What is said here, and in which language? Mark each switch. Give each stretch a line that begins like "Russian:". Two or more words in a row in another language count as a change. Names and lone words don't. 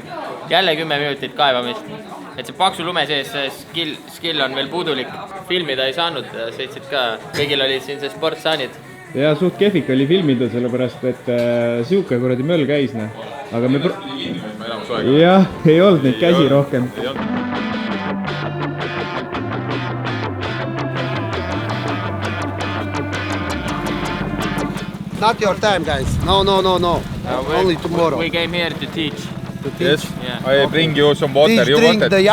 Estonian: Jälle 10 minutit kaevamist. Et see paksu lume sees skill on veel puudulik. Filmida ei saanud, sõitsid ka. Kõigil olid siin see sportsaanid. Ja suht kehvik oli filmida, sellepärast, et siuke kuradi möll käis. Aga me... Jah, ei olnud neid käsi rohkem.
English: Not your time, guys. No. Only tomorrow. We came here to teach. Yes, Yeah. I bring you some water. Please You drink want the